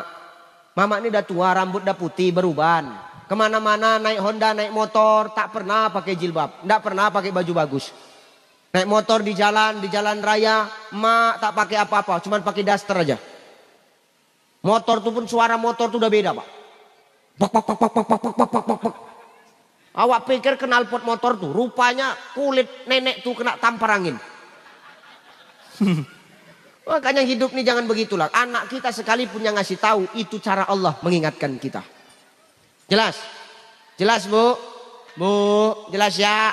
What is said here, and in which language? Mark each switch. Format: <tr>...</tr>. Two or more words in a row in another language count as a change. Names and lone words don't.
<id>Mama ini udah tua, rambut udah putih, beruban. Kemana-mana naik Honda, naik motor, tak pernah pakai jilbab. Tidak pernah pakai baju bagus. Naik motor di jalan raya, mak tak pakai apa-apa, cuma pakai daster aja. Motor tuh pun suara motor tuh udah beda pak. Bak, bak, bak, bak, bak, bak, bak, bak, bak, bak. Awak pikir knalpot motor tuh, rupanya kulit nenek tuh kena tampar angin. Makanya hidup ini jangan begitulah. Anak kita sekalipun yang ngasih tahu, itu cara Allah mengingatkan kita. Jelas? Jelas bu? Bu, jelas ya?</id>